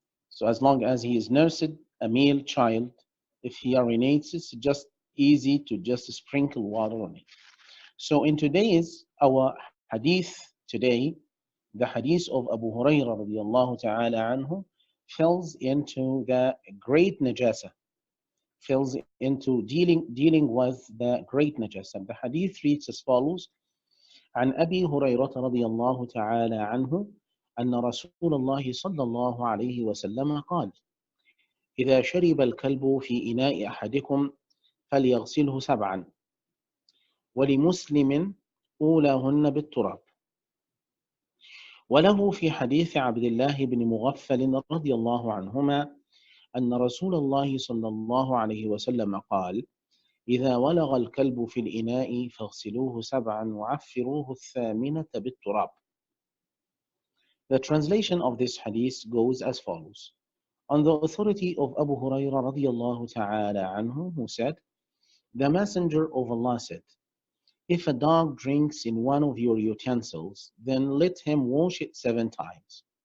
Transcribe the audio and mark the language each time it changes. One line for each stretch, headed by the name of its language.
English: So as long as he is nursed, a male child, if he urinates, it's just easy to just sprinkle water on it. So in our hadith today, the hadith of Abu Hurairah radiallahu ta'ala anhu falls into the great najasa, falls into dealing with the great najasa.
Arabic: The hadith reads as follows: عن أبي هريرة رضي الله تعالى عنه أن رسول الله صلى الله عليه وسلم قال: إذا شرب الكلب في إناء أحدكم فليغسله 7. ولمسلم: أولاهن بالتراب. وله في حديث عبد الله بن مغفل رضي الله عنهما أن رسول الله صلى الله عليه وسلم قال: إذا ولغ الكلب في الإناء فاغسلوه 7 وعفروه 8 بالتراب.
English: The translation of this hadith goes as follows. On the authority of Abu Hurairah radiallahu ta'ala anhu, who said, the Messenger of Allah said, if a dog drinks in one of your utensils, then let him wash it 7 times.